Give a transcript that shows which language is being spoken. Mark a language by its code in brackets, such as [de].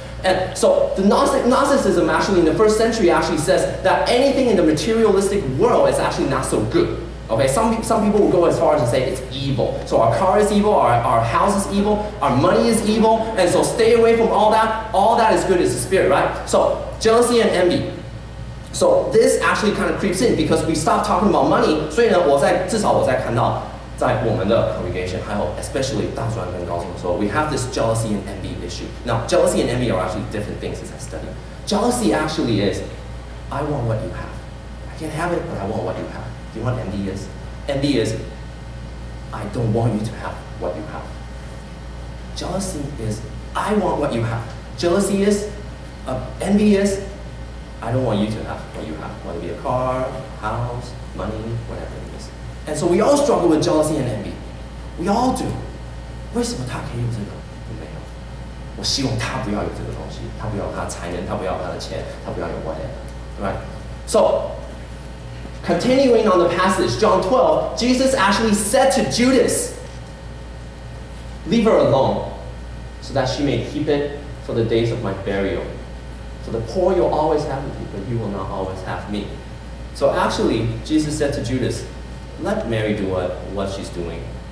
[en] And so the Gnosticism actually in the first century actually says that anything in the materialistic world is actually not so good. Okay, some people will go as far as to say it's evil. So our car is evil, our house is evil, our money is evil, and so stay away from all that. All that is good is the spirit, right? So jealousy and envy. So this actually kind of creeps in because we stop talking about money. [zh] 所以呢，至少我在看到在我们的 congregation, 还有 especially 大专跟高中的时候, [en] we have this jealousy and envy issue. Now, jealousy and envy are actually different things as I study. Jealousy actually is, I want what you have. I can't have it, but I want what you have. Do you know what envy is? Envy is, I don't want you to have what you have. Jealousy is, I want what you have. Jealousy is, envy is, I don't want you to have what you have. Whether it be a car, house, money, whatever it is. And so we all struggle with jealousy and envy. We all do. [zh] 为什么他可以有这个？我没有。我希望他不要有这个东西，他不要有他的才能，他不要有他的钱，他不要有 whatever. [en] Right? So, continuing on the passage, John 12, Jesus actually said to Judas, leave her alone, so that she may keep it for the days of my burial. For the poor you'll always have with you, but you will not always have me. So actually, Jesus said to Judas, let Mary do what she's doing.